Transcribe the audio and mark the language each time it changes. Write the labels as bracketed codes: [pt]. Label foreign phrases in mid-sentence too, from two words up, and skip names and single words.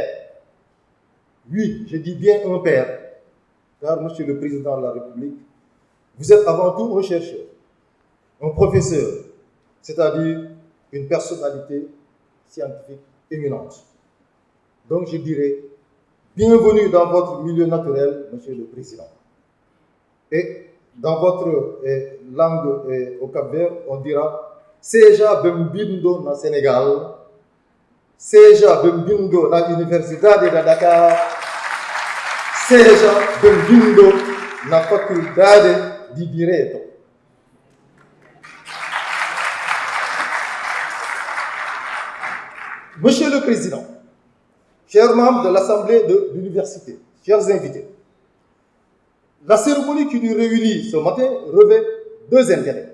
[fr] Oui, je dis bien un père, car Monsieur le Président de la République, vous êtes avant tout un chercheur, un professeur, c'est-à-dire une personnalité scientifique éminente. Donc je dirais, bienvenue dans votre milieu naturel, Monsieur le Président. Et dans votre langue au Cap-Vert, on dira [pt] Seja bem-vindo na Sénégal, seja bem-vindo na Universidade de Dakar, seja bem-vindo na Faculdade de Direito. [fr] Monsieur le Président, chers membres de l'Assemblée de l'Université, chers invités, la cérémonie qui nous réunit ce matin revêt deux intérêts.